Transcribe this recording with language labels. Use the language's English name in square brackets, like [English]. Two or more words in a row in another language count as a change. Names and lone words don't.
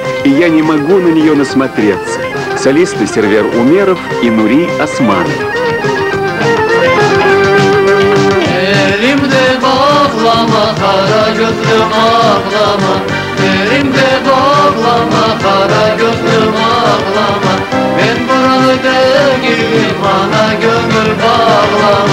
[Russian] и я не могу на нее насмотреться. Солисты Сервер Умеров и Нури Османов. [Crimean Tatar] Elimde bağlama, kara gözlüm ağlama. Elimde bağlama, kara gözlüm ağlama. Ben buralı değilim, ana gönül bağlama.